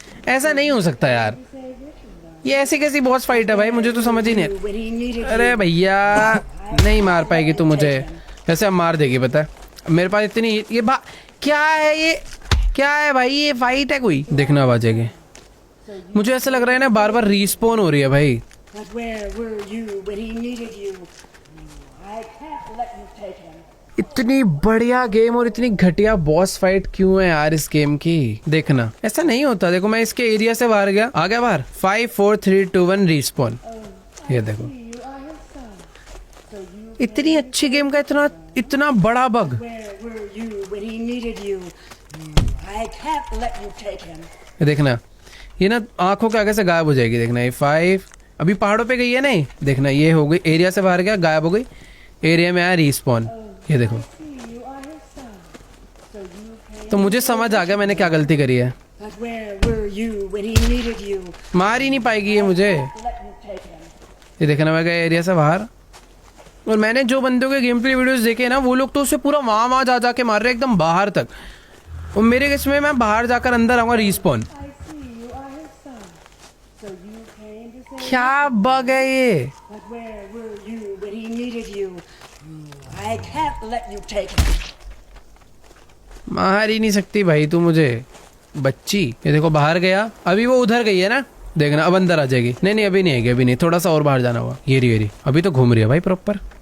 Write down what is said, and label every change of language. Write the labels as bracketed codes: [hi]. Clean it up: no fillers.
[hi] ऐसा नहीं हो सकता यार, ये ऐसी कैसी बॉस फाइट है भाई, मुझे तो समझ ही नहीं। [en] When he needed [hi] अरे भैया नहीं मार पाएगी तू मुझे, वैसे अब मार देगी पता है, मेरे पास इतनी ये क्या है, ये क्या है भाई, ये फाइट है कोई? देखना अब आ जाएगी। मुझे ऐसा लग रहा है ना बार बार रीस्पॉन हो रही है भाई। [en] But where were you when he needed you? I can't let you take him. [hi] इतनी बढ़िया गेम और इतनी घटिया बॉस फाइट क्यों है यार इस गेम की? देखना ऐसा नहीं होता। देखो मैं इसके एरिया से बाहर गया, आ गया बाहर, 5 4 3 2 1 रीस्पॉन। ये देखो, [en] You are his son. So you [hi] इतनी अच्छी गेम का इतना बड़ा bug. [en] where were you when he needed you? I can't let you take him. [hi] ये देखना, ये ना आंखों के आगे से गायब हो जाएगी। देखना ये 5 अभी पहाड़ों पे गई है नहीं, देखना ये हो गई, एरिया से बाहर गया, गायब हो गई, एरिया में आया रीस्पॉन। ये देखो, [en] See, you are his son. So you came. [hi] तो मुझे समझ आ गया मैंने क्या गलती करी है। [en] But where were you when he needed you? [hi] मार ही नहीं पाएगी ये मुझे। [en] Let you take him. [hi] ये देखना मैं गया एरिया से बाहर, और मैंने जो बंदों के गेम प्ले वीडियोस देखे ना, वो लोग तो उससे पूरा वहां जा के मार रहे एकदम बाहर तक, और मेरे केस में मैं बाहर जाकर अंदर आऊंगा respawn. [en] I see you are his son. So you came to save. [hi] क्या बग है ये? [en] But where were you when he needed you? I can't let you take him. [hi] मार ही नहीं सकती भाई तू मुझे, बच्ची। ये देखो बाहर गया, अभी वो उधर गई है ना, देखना अब अंदर आ जाएगी। नहीं अभी नहीं आएगी, अभी नहीं, थोड़ा सा और बाहर जाना हुआ। ये रही अभी तो घूम रही है भाई प्रॉपर।